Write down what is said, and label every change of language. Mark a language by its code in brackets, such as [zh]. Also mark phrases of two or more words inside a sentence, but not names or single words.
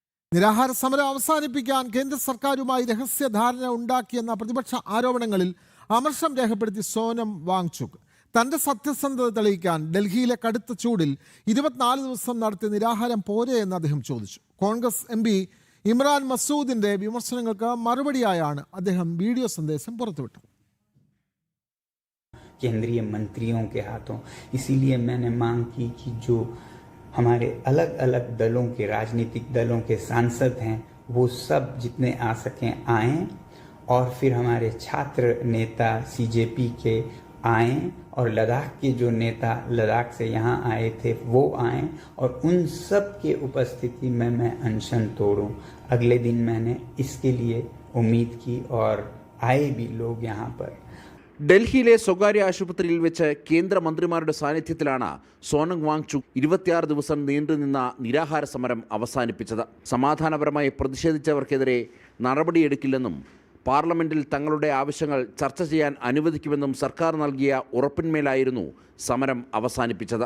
[ml] നിരാഹാര സമരം അവസാനിപ്പിക്കാൻ കേന്ദ്ര സർക്കാരുമായി രഹസ്യധാരണ ഉണ്ടാക്കിയെന്ന പ്രതിപക്ഷ ആരോപണങ്ങളിൽ അമർഷം രേഖപ്പെടുത്തി സോനം വാങ്ചുക്. തന്റെ സത്യസന്ധത തെളിയിക്കാൻ ഡൽഹിയിലെ കടുത്ത ചൂടിൽ 24 ദിവസം നടത്തിയ നിരാഹാരം പോരെ എന്ന് അദ്ദേഹം ചോദിച്ചു. കോൺഗ്രസ് MP ഇമ്രാൻ മസൂദിന്റെ വിമർശനങ്ങൾക്ക് മറുപടിയായാണ് അദ്ദേഹം വീഡിയോ സന്ദേശം പുറത്തുവിട്ടത്. [hi] केंद्रीय मंत्रियों के हाथों, इसीलिए मैंने मांग की कि जो हमारे अलग अलग दलों के राजनीतिक दलों के सांसद हैं वो सब जितने आ सकें आएं, और फिर हमारे छात्र नेता CJP के आएं, और लद्दाख के जो नेता लद्दाख से यहाँ आए थे वो आएं, और उन सब के उपस्थिति में मैं अनशन तोड़ूं. अगले दिन मैंने इसके लिए उम्मीद की और आए भी लोग यहाँ पर. [ml] ഡൽഹിയിലെ സ്വകാര്യ ആശുപത്രിയിൽ വെച്ച് കേന്ദ്രമന്ത്രിമാരുടെ സാന്നിധ്യത്തിലാണ് സോനം വാങ്ചുക് 26 ദിവസം നീണ്ടുനിന്ന നിരാഹാര സമരം അവസാനിപ്പിച്ചത്. സമാധാനപരമായി പ്രതിഷേധിച്ചവർക്കെതിരെ നടപടിയെടുക്കില്ലെന്നും പാർലമെന്റിൽ തങ്ങളുടെ ആവശ്യങ്ങൾ ചർച്ച ചെയ്യാൻ അനുവദിക്കുമെന്നും സർക്കാർ നൽകിയ ഉറപ്പിന്മേലായിരുന്നു സമരം അവസാനിപ്പിച്ചത്.